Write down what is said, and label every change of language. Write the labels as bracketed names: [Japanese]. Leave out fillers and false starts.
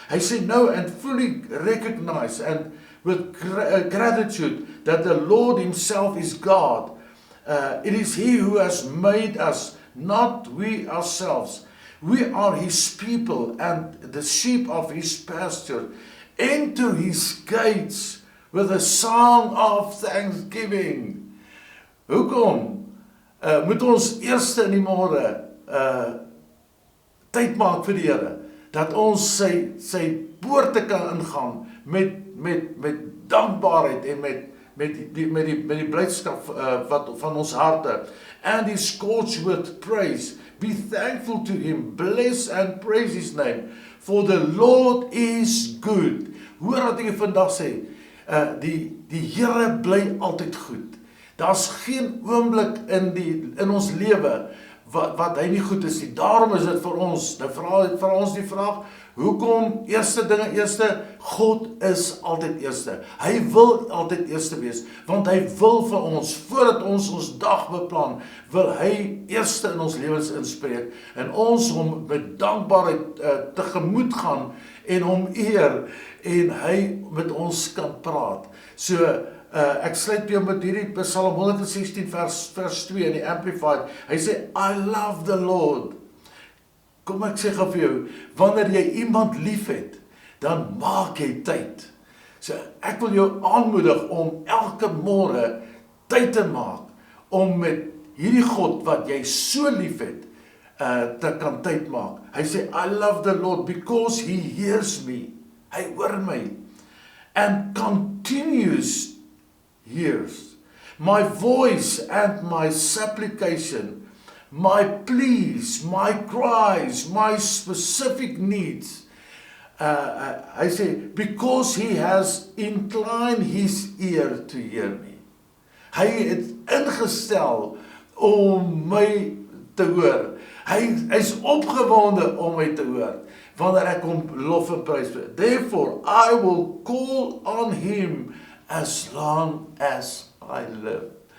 [Afrikaans] Hy sê nou, [English] and fully recognize and with gratitude that the Lord himself is God. It is he who has made us, not we ourselves. We are his people and the sheep of his pasture. Enter his gates with a song of thanksgiving. [Afrikaans] Hoekom moet ons eerste in die môre tyd maak vir die Here, dat ons sy poorte kan ingaan met dankbaarheid en met die blydskap van ons harte. [English] And his courts with praise. Be thankful to him, bless and praise his name, for the Lord is good. [Afrikaans] Hoor wat ek vandag sê, Die Here bly altyd goed. Daar's geen oomblik in ons lewe wat hy nie goed is nie. Daarom is dit vir ons, nou vra ons die vraag, hoekom eerste dinge eerste? God is altyd eerste. Hy wil altyd eerste wees, want hy wil vir ons, voordat ons dag beplan, wil hy eerste in ons lewens inspreek, en ons hom met dankbaarheid tegemoet gaan, en hom eer, en hy met ons kan praat. So, ek sluit jou met hierdie Psalm 116 vers 2 in die Amplified. Hy sê, [English] I love the Lord. [Afrikaans] Kom ek sê vir jou, wanneer jy iemand lief het, dan maak jy tyd. So ek wil jou aanmoedig om elke môre tyd te maak, om met hierdie God wat jy so lief het, te kan tyd maak. [English] Hy sê, I love the Lord because he hears me. [Afrikaans] Hy hoor my. [English] And continues hears my voice and my supplication, my pleas, my cries, my specific needs. [Afrikaans] Hy sê, [English] because he has inclined his ear to hear me. [Afrikaans] Hy het ingestel om my te hoor. Hy's opgewonde om my te hoor, wanneer ek hom lof en prys. [English] Therefore, I will call on him as long as I live.